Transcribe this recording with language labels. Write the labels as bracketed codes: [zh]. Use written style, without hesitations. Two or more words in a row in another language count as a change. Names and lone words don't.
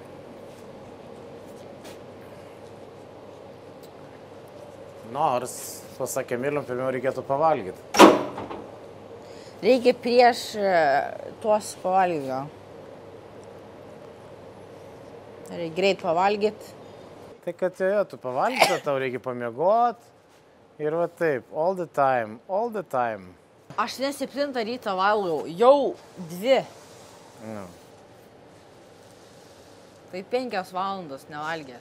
[lt] Nors, pasakė Myliam, pirmiau reikėtų pavalgyti. Reikia prieš tuos pavalgyti. Reikia greit pavalgyti. Tai kad tu pavalgyti, tau reikia pamiegot. Ir va taip, [en] all the time. [lt] Aš 7 rytą valgau, jau 2. No. Tai 5 valandos nevalgęs.